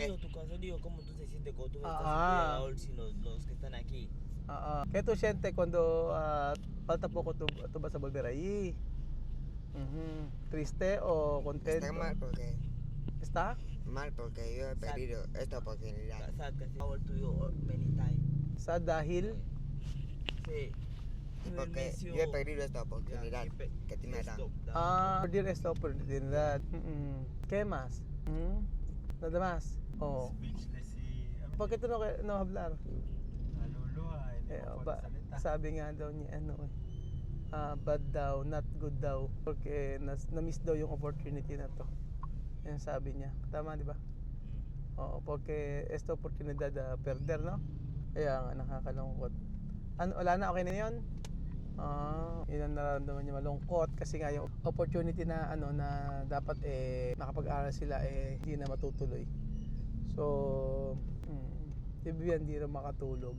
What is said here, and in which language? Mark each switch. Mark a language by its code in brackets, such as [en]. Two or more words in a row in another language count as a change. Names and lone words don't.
[es] digo tu corazón, digo cómo tú te sientes cuando tú ves Ah. a Raúl sin los que están aquí. ¿Qué tú sientes cuando falta poco tú vas a volver ahí? ¿Triste o contento? Está ¿Está? mal porque yo he perdido esta oportunidad. [en] Sad kasi Raúl to you many times. [tl] Sad dahil? [es] Sí. Porque yo he perdido esta oportunidad que tú me das. Perder esta oportunidad. ¿Qué más? Nada más? [en] Speechless si [es] ¿Por qué tú no hablar? [tl] naluluha, hindi makapagsalita. Sabi nga daw niya bad daw, [en] not good [tl] daw. Porque na-miss daw yung opportunity na to. Yan sabi niya. Tama, di ba? Oo, [es] porque esta oportunidad perder, no? [tl] Kaya nga, nakakalungkot. Wala na, okay na yun? Yun ang nararamdaman niya, malungkot kasi nga yung opportunity na na dapat makapag-aral sila hindi na matutuloy. So, si Vivian hindi rin makatulog.